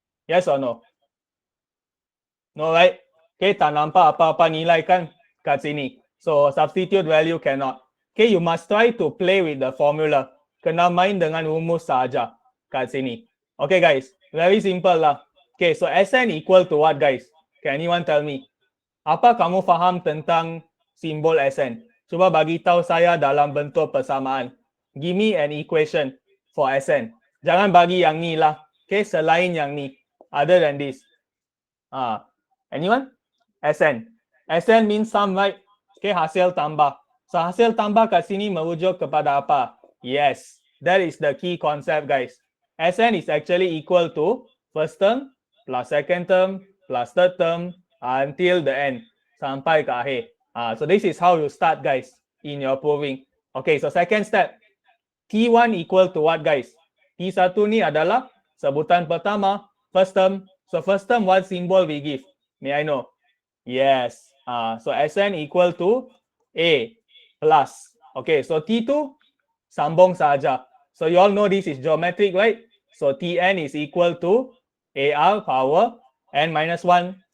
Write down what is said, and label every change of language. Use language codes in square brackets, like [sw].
[en] Yes or no? No, right? [ms] Okay, tak nampak apa-apa nilai kan kat sini. [en] So substitute value cannot. Okay, you must try to play with the formula. [ms] Kena main dengan rumus saja kat sini. [en] Okay, guys. Very simple lah. Okay, so Sn equal to what, guys? Can anyone tell me? [ms] Apa kamu faham tentang simbol Sn? Cuba bagi tahu saya dalam bentuk persamaan. [en] Give me an equation for Sn. [ms] Jangan bagi yang ni lah. Okay, selain yang ni. [en] Other than this. Anyone? [ms] Sn. [en] Sn means sum, right? [ms] Okay, hasil tambah. So hasil tambah kat sini merujuk kepada apa? [en] Yes, that is the key concept, guys. Sn is actually equal to first term plus second term plus third term until the end. [ms] Sampai ke akhir. [en] So this is how you start, guys, in your proving. Okay, so second step. T1 equal to what, guys? [ms] T1 ni adalah sebutan pertama, first term. [en] So first term, what symbol we give? May I know? Yes. So Sn equal to A plus. [ms] Okay, so T2 sambung saja. [en] So you all know this is geometric, right? So Tn is equal to AR power n minus 1.